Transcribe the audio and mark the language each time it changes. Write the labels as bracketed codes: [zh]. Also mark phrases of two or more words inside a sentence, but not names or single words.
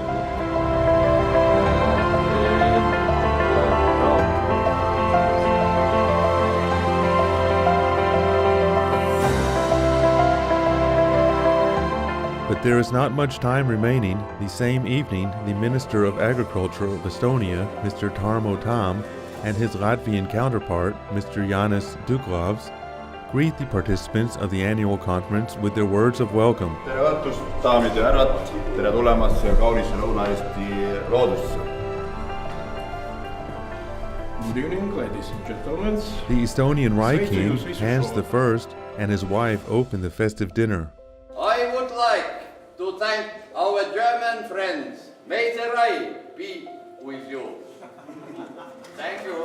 [en] But there is not much time remaining. The same evening, the Minister of Agriculture of Estonia, Mr. Tarmo Tamm, and his Latvian counterpart, Mr. Jānis Duklavs, greet the participants of the annual conference with their words of welcome. [et] Tere õhtust, daamid ja härrad! Tere tulemast siia kaunisse Lõuna-Eesti loodusse! [en] Good evening, ladies and gentlemen. The Estonian Rye King, Hans I, and his wife open the festive dinner. I would like to thank our German friends. May the rye be with you. Thank you.